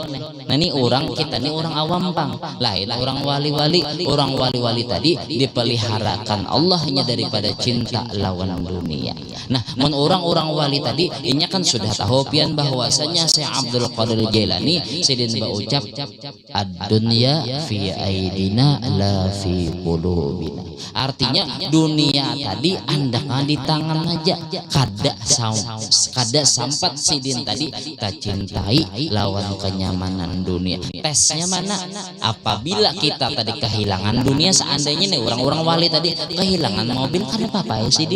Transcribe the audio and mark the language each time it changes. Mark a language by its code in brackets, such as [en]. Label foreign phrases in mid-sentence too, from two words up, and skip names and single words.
[bjn] Nah, ini orang kita nih orang awam pang, lain orang wali-wali. Orang wali-wali tadi dipeliharakan Allahnya daripada cinta lawan dunia. Nah, orang-orang wali tadi ini kan sudah tahu pian bahwasanya Syekh Abdul Qadir Jailani Sidin berucap [ar] الدنيا في أيدينا لا في قلوبنا. [bjn] Artinya dunia tadi andaknya di tangan aja, kada sampat Sidin tadi tak cintai lawan kenyamanan dunia. Tesnya mana? Apabila kita tadi kehilangan dunia, seandainya nih orang-orang wali tadi kehilangan mobil kada apa-apa ya Sidin.